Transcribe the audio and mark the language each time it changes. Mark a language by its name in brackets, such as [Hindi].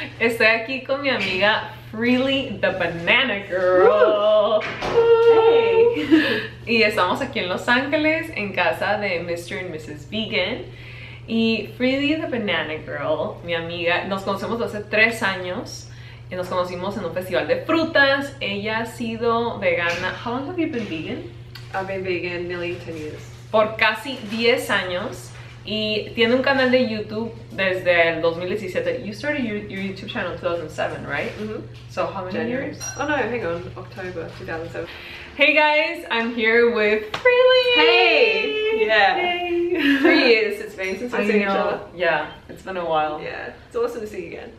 [Spanish] Estoy aquí con mi amiga Freelee, the Banana Girl. [English] Hey. [Spanish] Y estamos aquí en Los Ángeles en casa de Mr. and Mrs. Vegan. Y Freelee, the Banana Girl, mi amiga, nos conocemos hace 3 años. Y nos conocimos en un festival de frutas. Ella ha sido vegana. [English] How long have you been vegan? I've been vegan nearly 10 years. [Spanish] Por casi 10 años. Y tiene un canal de YouTube desde el 2017. [English] You started your YouTube channel in 2007, right? Mm-hmm. So how many years? Oh no, hang on. October 2007. Hey guys, I'm here with Freelee. Hey! Yeah. Hey. 3 years it's been since we've seen each other. Yeah, it's been a while. Yeah, it's awesome to see you again.